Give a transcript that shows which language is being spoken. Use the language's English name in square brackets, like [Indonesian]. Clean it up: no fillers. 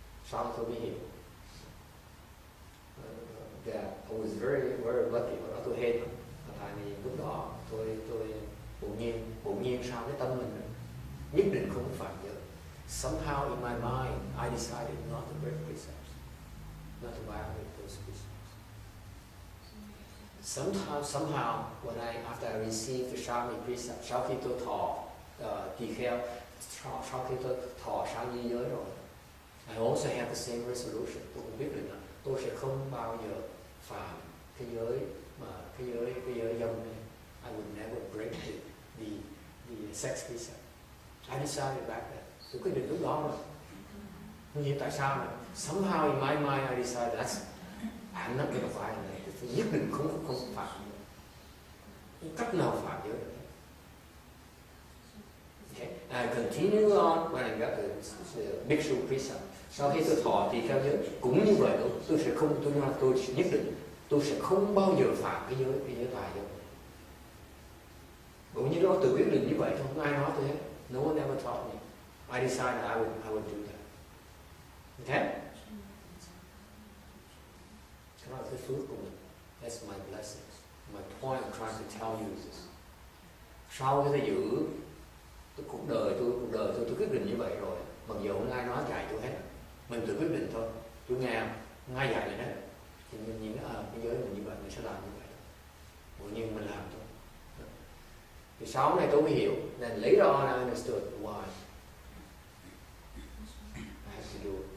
[Vietnamese] Sau tôi mới hiểu [English] that I was very lucky. [Vietnamese] Hồi đó tôi hên, tại vì lúc đó tôi bỗng nhiên sao cái tâm mình nhất định không phạm giới. [English] Somehow in my mind I decided not to break precepts, not to violate those precepts. Somehow after I received the Shami precept, [Vietnamese] sau khi tôi thọ tỳ kheo, sau khi tôi thọ sang di giới rồi, [English] I also have the same resolution. [Vietnamese] Tôi cũng biết được là tôi sẽ không bao giờ phạm cái giới dâm này. [English] I would never break the sex precept. I decided back then. [Vietnamese] Tôi quyết định lúc đó rồi. Nhưng tại sao này? [English] Somehow in my mind I decided I'm not going to violate it. [Vietnamese] Tôi nhất định không phạm. Không cách nào phạm giới được. [English] Okay. I continue on when I got the bhikshu precept. [Vietnamese] Sau khi tôi thọ tỳ kheo giới cũng như vậy, tôi nhất định tôi sẽ không bao giờ phạm cái giới tà dâm. Cũng như đó tự quyết định như vậy thôi, không ai nói tôi hết. [English] No one ever taught me. I decided I would do that. Okay? [Vietnamese] Đó là cái phước của mình. [English] That's my blessings. My point I'm trying to tell you is this. [Vietnamese] Sau cái thời giữ cuộc đời tôi quyết định như vậy rồi. Mặc dù không ai nói dạy tôi hết. Mình tự quyết định thôi. Tôi nghe không ai dạy mình hết. Thì mình nhìn cái giới mình như vậy, mình sẽ làm như vậy. Tự nhiên mình làm thôi. Thì sau này tôi mới hiểu. [English] Then later on I understood why I have to do it.